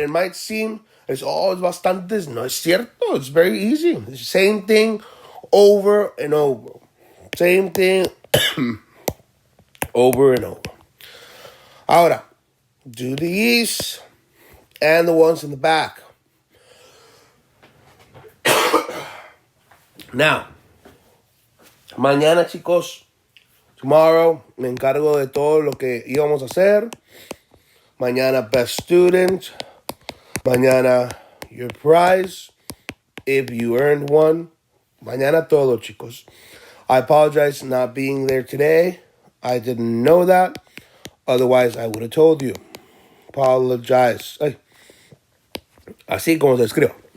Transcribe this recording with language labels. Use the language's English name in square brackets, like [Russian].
[English] It might seem it's always bastantes. [Spanish] No es cierto. [English] It's very easy. It's the same thing over and over. Same thing over and over. Ahora, do these and the ones in the back. [Spanish] Now, mañana, chicos, tomorrow, me encargo de todo lo que íbamos a hacer. [English] Mañana, best student. Mañana, your prize, if you earned one. [Spanish] Mañana todo, chicos. [English] I apologize for not being there today. I didn't know that. Otherwise, I would have told you. [Spanish] Apologize. Ay, así como se escribe.